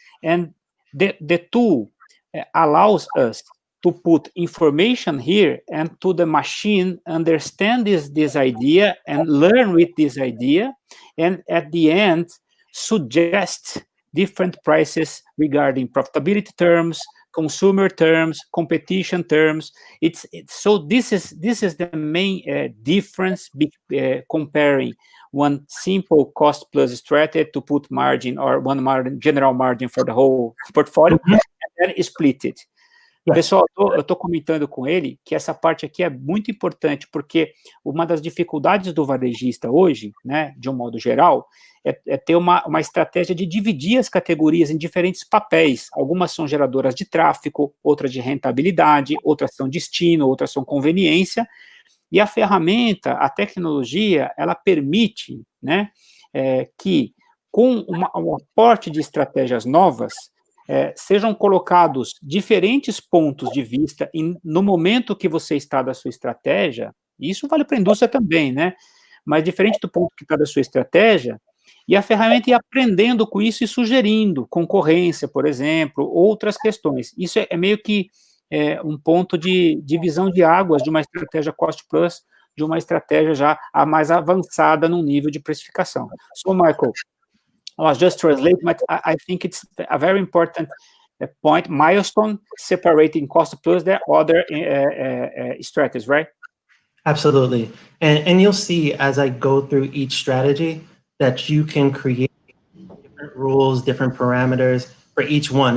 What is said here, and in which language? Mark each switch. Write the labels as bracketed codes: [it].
[en] And the tool allows us to put information here and to the machine understand this idea and learn with this idea, and at the end suggest different prices regarding profitability terms, consumer terms, competition terms. So this is the main difference comparing one simple cost plus strategy to put margin or one general margin for the whole portfolio and then split it. [pt] Pessoal, eu estou comentando com ele que essa parte aqui é muito importante, porque uma das dificuldades do varejista hoje, né, de um modo geral, é ter uma estratégia de dividir as categorias em diferentes papéis. Algumas são geradoras de tráfego, outras de rentabilidade, outras são destino, outras são conveniência, e a ferramenta, a tecnologia, ela permite, né, que com um aporte de estratégias novas, sejam colocados diferentes pontos de vista no momento que você está da sua estratégia, e isso vale para a indústria também, né? Mas diferente do ponto que está da sua estratégia, e a ferramenta ir aprendendo com isso e sugerindo concorrência, por exemplo, outras questões. Isso é meio que um ponto de divisão de águas de uma estratégia cost plus, de uma estratégia já mais avançada num nível de precificação. [en] So, Michael, I was just translating, but I think it's a very important point, milestone, separating cost plus the other strategies, right? Absolutely. And you'll see as I go through each strategy that you can create different rules, different parameters for each one.